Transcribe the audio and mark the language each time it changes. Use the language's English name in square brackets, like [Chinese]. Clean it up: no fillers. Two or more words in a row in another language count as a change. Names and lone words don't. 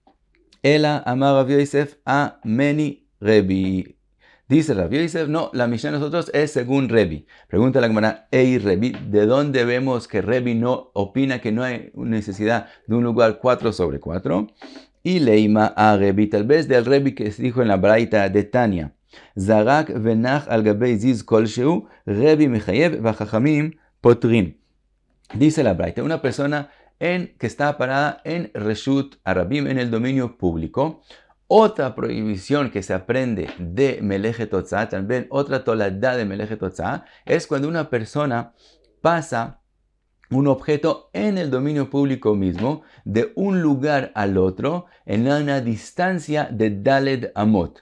[Aramaic] Ela amar Rav Yosef a meni Rebi. [Spanish] Dice Rav Yosef, no, la Mishnah de nosotros es según Rebi. Pregunta la Gemara, Rebi, ¿de dónde vemos que Rebi no opina que no hay necesidad de un lugar 4 sobre 4? Y leima a Rebi, tal vez del Rebi que se dijo en la Braita de Tania. [Aramaic] Zarak venach al gabei ziz kolsheu, Rebi mechayev vachachamim potrin. [Spanish] Dice la Braita, una persona que está parada en [Hebrew] Reshut Arabim, [Spanish] en el dominio público. Otra prohibición que se aprende de [Hebrew] Melejet Otza'a, [Spanish] también otra toladá de [Hebrew] Melejet Otza'a, [Spanish] es cuando una persona pasa un objeto en el dominio público mismo, de un lugar al otro, en una distancia de [Hebrew] Daled Amot.